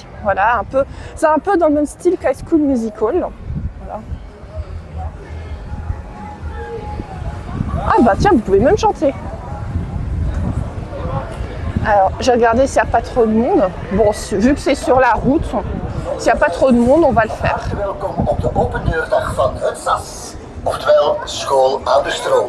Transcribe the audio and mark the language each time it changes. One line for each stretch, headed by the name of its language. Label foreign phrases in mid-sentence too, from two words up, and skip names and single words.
French: Voilà, c'est un peu dans le même style qu'High School Musical. Voilà. Ah bah tiens, vous pouvez même chanter. Alors, j'ai regardé s'il n'y a pas trop de monde. Bon, vu que c'est sur la route, s'il n'y a pas trop de monde, on va le faire.
Dutch: Welkom op de opendeurdag van het SAS, oftewel School aan de Stroom.